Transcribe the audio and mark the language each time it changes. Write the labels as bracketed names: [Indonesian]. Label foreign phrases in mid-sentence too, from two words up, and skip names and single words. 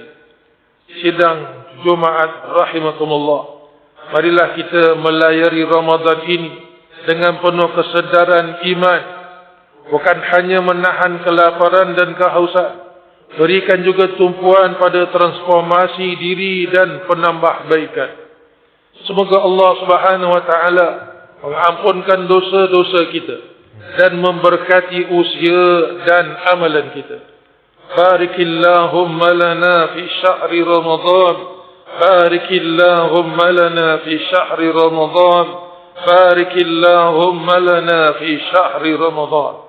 [Malay] Sidang Jumaat rahimakumullah, marilah kita melayari Ramadan ini dengan penuh kesedaran iman, bukan hanya menahan kelaparan dan kehausan, berikan juga tumpuan pada transformasi diri dan penambahbaikan. Semoga Allah [Arabic] سبحانه وتعالى [Malay] mengampunkan dosa-dosa kita dan memberkati usia dan amalan kita. [Arabic] بارك اللهم لنا في شهر رمضان. بارك اللهم لنا في شهر رمضان. بارك اللهم لنا في شهر رمضان.